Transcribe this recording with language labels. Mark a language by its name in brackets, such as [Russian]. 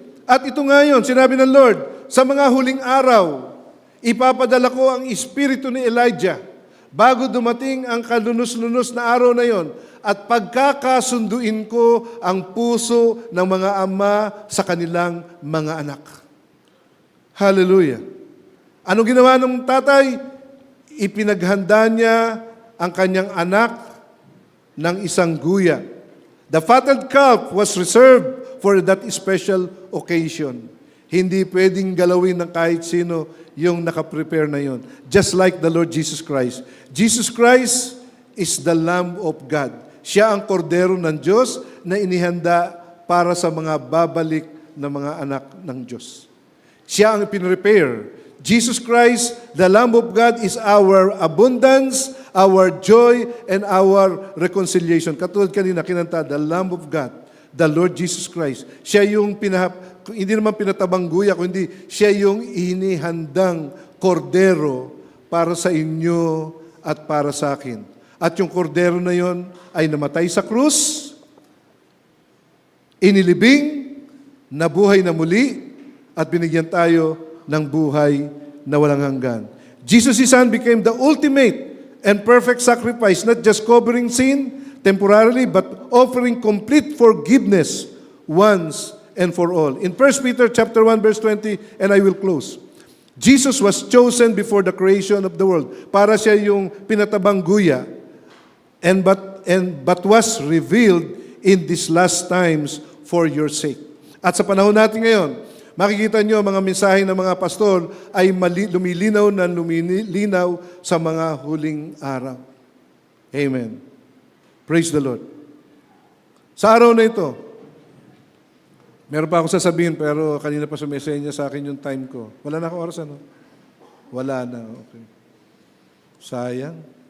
[Filipino] At ito nga yun, sinabi ng Lord, sa mga huling araw, ipapadala ko ang espiritu ni Elijah bago dumating ang kalunos-lunos na araw na yon at pagkakasunduin ko ang puso ng mga ama sa kanilang mga anak. Hallelujah. Anong ginawa ng tatay? Ipinaghanda niya ang kanyang anak ng isang guya. [English] The fattened calf was reserved for that special occasion. [Filipino] Hindi pwedeng galawin ng kahit sino yung nakaprepare na yon. [English] Just like the Lord Jesus Christ. Jesus Christ is the Lamb of God. [Filipino] Siya ang kordero ng Diyos na inihanda para sa mga babalik na mga anak ng Diyos. Siya ang pinrepare. [English] Jesus Christ, the Lamb of God, is our abundance, our joy, and our reconciliation. [Filipino] Katulad kanina, kinanta, [English] the Lamb of God, the Lord Jesus Christ. [Filipino] Siya yung hindi naman pinatabang guya, kundi siya yung inihandang kordero para sa inyo at para sa akin. At yung kordero na yon ay namatay sa krus, inilibing, nabuhay na muli, at binigyan tayo ng buhay na walang hanggan. [English] Jesus, His Son, became the ultimate and perfect sacrifice, not just covering sin temporarily, but offering complete forgiveness once and for all. In 1 Peter chapter 1, verse 20, and I will close. Jesus was chosen before the creation of the world. [Filipino] Para siya yung pinatabang guya, [English] but was revealed in these last times for your sake. [Filipino] At sa panahon natin ngayon, makikita nyo mga mensahe ng mga pastor ay lumilinaw na lumilinaw sa mga huling araw. Amen. [English] Praise the Lord. [Filipino] Sa araw na ito, meron pa akong sasabihin, pero kanina pa sumesenya sa akin yung time ko. Wala na akong oras, ano? Wala na, okay. Sayang.